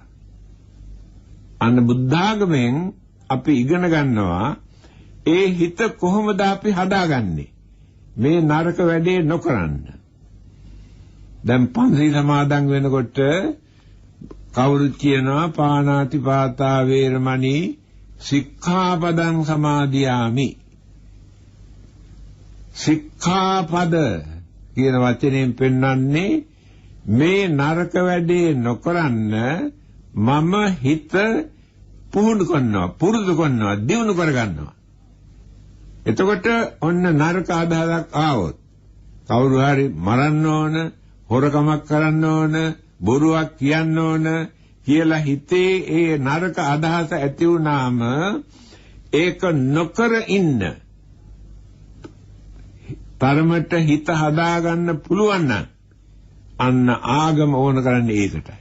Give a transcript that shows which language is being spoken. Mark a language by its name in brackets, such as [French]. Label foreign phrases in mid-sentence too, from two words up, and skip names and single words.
[Sinhala] අන්න බුද්ධාගමෙන් අපි ඉගෙන ගන්නවා ඒ හිත කොහොමද අපි හදාගන්නේ මේ නරක වැඩේ නොකරන්න. දැන් පන්සල් සමාදන් වෙනකොට කවුරුත් කියනවා [Pali] පාණාති පාතා වේරමණී සික්ඛාපදං සමාදියාමි. [Sinhala] සික්ඛාපද කියන වචනයෙන් පෙන්වන්නේ මේ නරක වැඩේ නොකරන්න මම හිත පුහුණු කරනවා, පුරුදු කරනවා, දියුණු කරගන්නවා. එතකොට ඔන්න නරක අදහසක් ආවොත් කවුරු හරි මරන්න ඕන, හොරකමක් කරන්න ඕන, බොරුවක් කියන්න ඕන කියලා හිතේ ඒ නරක අදහස ඇති වුණාම ඒක නොකර ඉන්න තරමට හිත හදාගන්න පුළුවන් නම් අන්න ආගම ඕන කරන්නේ ඒකටයි.